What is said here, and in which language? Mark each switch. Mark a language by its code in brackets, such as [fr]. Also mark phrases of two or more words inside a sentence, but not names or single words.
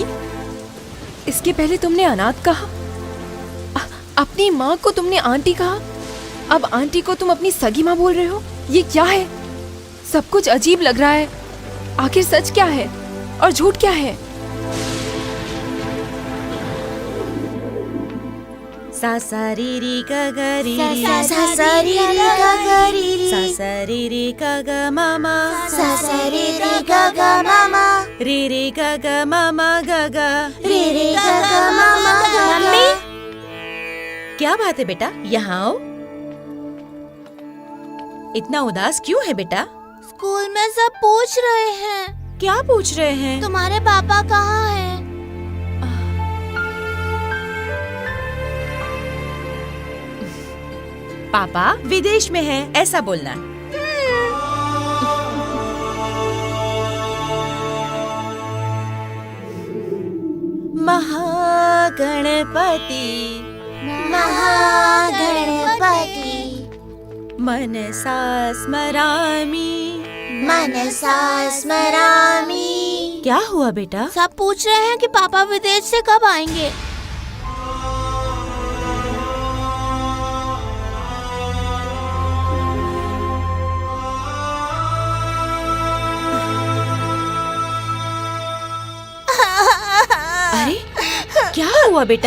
[hi] इसके पहले तुमने अनाथ कहा, अपनी माँ को तुमने आंटी कहा, अब आंटी को तुम अपनी सगी माँ बोल रहे हो। ये क्या है? सब कुछ अजीब लग रहा है। आखिर सच क्या है और झूठ क्या है? सा सा री री ग ग री री सा सा सा री री ग ग री री सा सा री री ग ग मामा सा सा री री ग ग मामा री री ग ग मामा ग ग री री ग ग मामा ग ग। मम्मी, क्या बात है बेटा? यहाँ आओ। इतना उदास क्यों है बेटा? स्कूल में सब पूछ रहे हैं। क्या पूछ रहे हैं? तुम्हारे पापा कहाँ हैं? पापा विदेश में है, ऐसा बोलना। [sa] महागणपति महागणपति मनसा स्मरामि मनसा स्मरामि। [hi] क्या हुआ बेटा? सब पूछ रहे हैं कि पापा विदेश से कब आएंगे। अरे क्या हुआ बेटा?